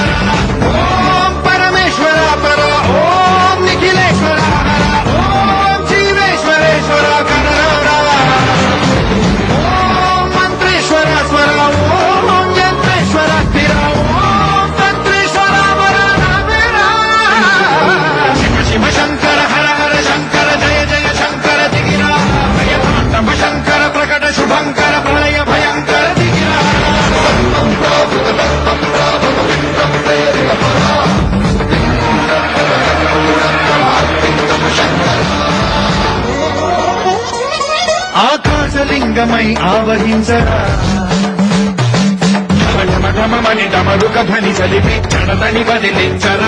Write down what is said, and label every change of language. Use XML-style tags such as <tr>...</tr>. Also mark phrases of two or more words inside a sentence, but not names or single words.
<sa>ಓಂ ಪರಮೇಶ್ವರ ಪರ, ಓಂ ನಿಖಿಲೇಶ್ವರ ಹರ, ಓಂ ಜೀವೇಶ್ವರೇಶ್ವರ ಕನರ, ಓಂ ಮಂತ್ರೇಶ್ವರ ಸ್ವರ, ಓಂ ಯಂತ್ರೇಶ್ವರ ಸ್ಥಿರ, ಓಂ ತಂತ್ರೇಶ್ವರ ವರ.</sa> <te>శివ శివ శంకర హర హర శంకర జయ జయ శంకర దిగిరార ప్రియతాండవ శంకర ప్రకట శుభంకర ప్రళయ భయంకర దిగిరార. ఆకాశలింగమై ఆవహించరా ఢమఢమని డమరుక ధ్వని చలిపి చడదని వదిలించరా.</te>